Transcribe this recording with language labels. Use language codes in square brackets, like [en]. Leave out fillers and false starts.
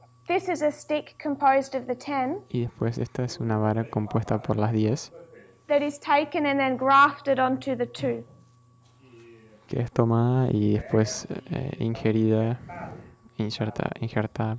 [en] this is a stick composed of the 10 [es] Y después esta es una vara compuesta por las 10, [en] that is taken and then grafted onto the 2. [es] que es tomada y después ingerida, injertada,